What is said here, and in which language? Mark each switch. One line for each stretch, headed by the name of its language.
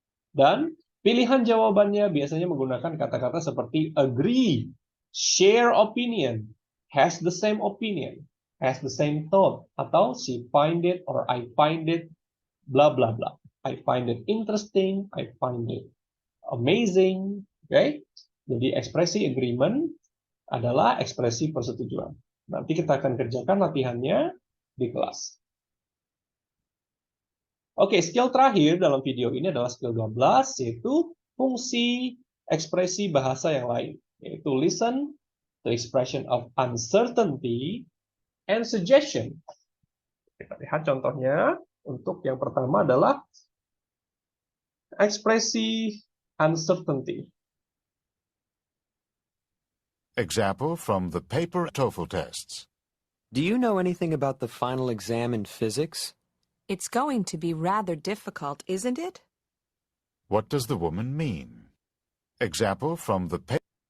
Indonesian: Dan pilihan jawabannya biasanya menggunakan kata-kata seperti
English: agree, share opinion, has the same opinion, has the same thought,
Indonesian: atau
English: she find it or I find it,
Indonesian: blah blah blah.
English: I find it interesting, I find it amazing. Oke? Okay?
Indonesian: Jadi ekspresi agreement adalah ekspresi persetujuan. Nanti kita akan kerjakan latihannya di kelas. Oke, skill terakhir dalam video ini adalah skill 12, yaitu fungsi ekspresi bahasa yang lain, yaitu
English: listen to expression of uncertainty and suggestion.
Indonesian: Kita lihat contohnya. Untuk yang pertama adalah ekspresi uncertainty.
English: Example from the paper TOEFL tests. Do you know anything about the final exam in physics? It's going to be rather difficult, isn't it? What does the woman mean? Example from the paper.